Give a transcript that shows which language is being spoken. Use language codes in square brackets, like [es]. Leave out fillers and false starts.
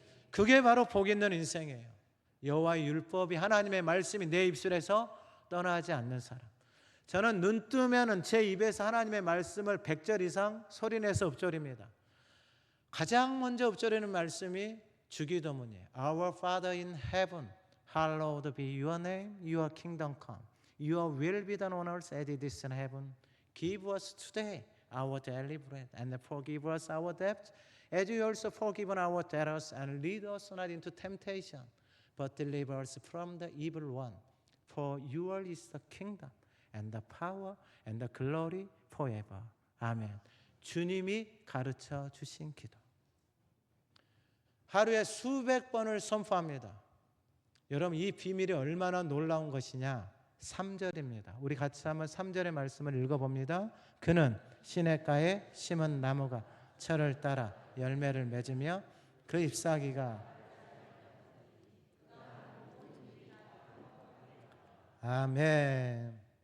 [ko] 그게 바로 복 있는 인생이에요. 여호와의 율법이, 하나님의 말씀이 내 입술에서 떠나지 않는 사람. 저는 눈 뜨면은 제 입에서 하나님의 말씀을 100절 이상 소리내서 읊조립니다. 가장 먼저 읊조리는 말씀이 주기도문이에요. [en] Our Father in heaven, hallowed be your name, your kingdom come. Your will be done on earth as it is in heaven. Give us today our daily bread, and forgive us our debts, as we also forgive our debtors, and lead us not into temptation, but deliver us from the evil one. For yours is the kingdom, and the power, and the glory forever. [ko] 아멘. 주님이 가르쳐 주신 기도. 하루에 수백 번을 선포합니다. 여러분, 이 비밀이 얼마나 놀라운 것이냐? 3절입니다. 우리 같이 한번 3절의 말씀을 읽어봅니다. 그는 시냇가에 심은 나무가 철을 따라 열매를 맺으며 그 잎사귀가 아멘.